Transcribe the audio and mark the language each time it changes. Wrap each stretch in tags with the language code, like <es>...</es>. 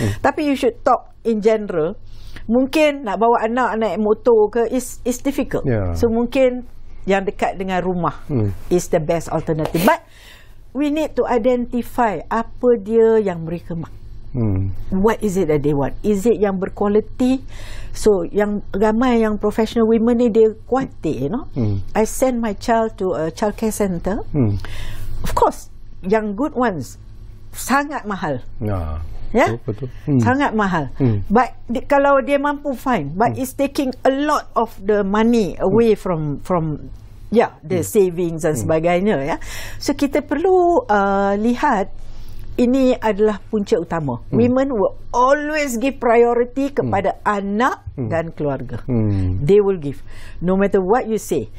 <ms>Tapi</ms> <en>you should talk in general.</en> <ms>Mungkin nak bawa anak naik motor ke</ms> <en>is difficult. So</en> <ms>mungkin yang dekat dengan rumah</ms> <en>is the best alternative. But we need to identify</en> <ms>apa dia yang mereka mak.</ms> <en>What is it that they want? Is it</en> <ms>yang berkualiti?</ms> <en>So</en> <ms>yang ramai yang</ms> <en>professional women</en> <ms>ni dia kuatir,</ms> <en>you know. I send my child to a childcare center. Of course,</en> <ms>yang</ms> <en>good ones</en> <ms>sangat mahal. Ya, betul. Sangat mahal.</ms> <en>But</en> <ms>kalau dia mampu,</ms> <en>fine. But it's taking a lot of the money away from the savings</en> <ms>dan sebagainya, ya.</ms> <en>So</en> <ms>kita perlu lihat ini adalah punca utama.</ms> <en>Women will always give priority</en> <ms>kepada anak dan keluarga.</ms> <en>They will give, no matter what you say.</en>